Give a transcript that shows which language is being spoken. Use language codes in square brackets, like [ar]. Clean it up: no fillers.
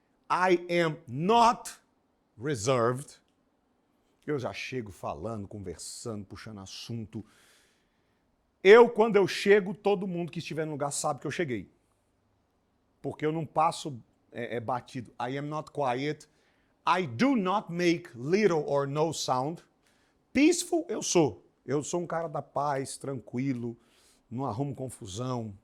[en] I am not reserved. [pt] Eu já chego falando, conversando, puxando assunto. Quando eu chego, todo mundo que estiver no lugar sabe que eu cheguei. Porque eu não passo batido. [en] I am not quiet. I do not make little or no sound. [pt] Peaceful, eu sou. Eu sou um cara da paz, tranquilo, não arrumo confusão.